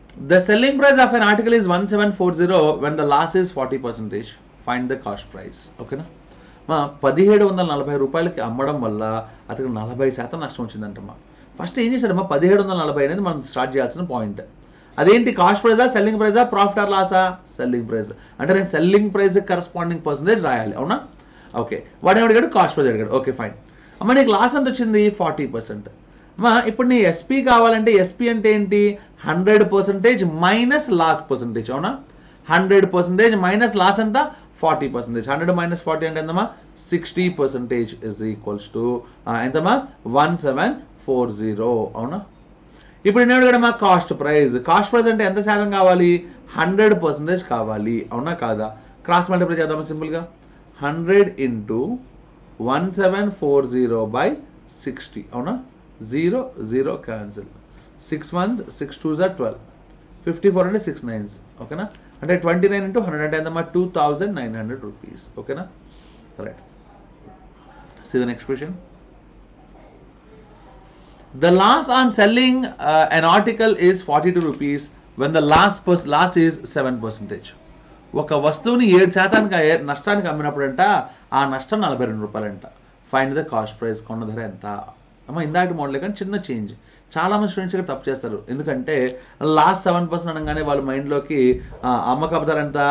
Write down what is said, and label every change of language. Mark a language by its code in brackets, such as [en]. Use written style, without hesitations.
[en] The selling price of an article is 1740 when the loss is 40%. Find the cost price. ఓకేనా? [te] 1740 రూపాయలకి అమ్మడం వల్ల అతనికి 40% నష్టం వచ్చిందంటమ్మా. ఫస్ట్ ఏం చేశాడమ్మా? 1740 అనేది మనం స్టార్ట్ చేయాల్సిన పాయింట్. అదేంటి? Cost ప్రైజా, selling ప్రైజా, profit or Laasa? Selling price. అంటే నేను సెల్లింగ్ ప్రైస్ కరస్పాండింగ్ పర్సంటేజ్ రాయాలి. అవునా? ఓకే. వాడు అడిగాడు కాస్ట్ ప్రైస్ అడిగాడు. Okay fine. అమ్మ నీకు లాస్ ఎంత వచ్చింది? 40%. అమ్మా ఇప్పుడు నీ ఎస్పీ కావాలంటే ఎస్పీ అంటే ఏంటి? 100% మైనస్ లాస్ పర్సంటేజ్. అవునా? 100% మైనస్ లాస్ ఎంత? 40%. [en] 100 minus 40 [te] అంటే ఎంతమ్మా? [en] 60% is equals to [te] ఎంతమ్మా? 1740. అవునా? ఇప్పుడు నేను అడిగాడమ్మా కాస్ట్ ప్రైస్. కాస్ట్ ప్రైస్ అంటే ఎంత శాతం కావాలి? 100% కావాలి. అవునా కాదా? క్రాస్ మల్టిప్లై చేద్దామా సింపుల్గా. 100 into 1740/60. అవునా? [en] 0 0 cancel. 6 ones 6 2s are 12. [te] 54 అంటే 6 9s. ఓకేనా? అంటే 29 into 100 అంటే ఎంతమ్మా? [en] 2900 rupees. ఓకేనా? Right. See the next question. The loss on selling an article is 42 rupees when the loss is 7%. [te] ఒక వస్తువుని 7% నష్టానికి అమ్మినప్పుడంట ఆ నష్టం 42 రూపాయలంట. [en] find the cost price, [te] కొన్న ధర ఎంత? అమ్మ ఇందాక మోడలే కానీ చిన్న చేంజ్. చాలామంది స్టూడెంట్స్ ఇక్కడ తప్పు చేస్తారు. ఎందుకంటే లాస్ట్ 7% అనగానే వాళ్ళ మైండ్లోకి అమ్మకపు ధర ఎంత?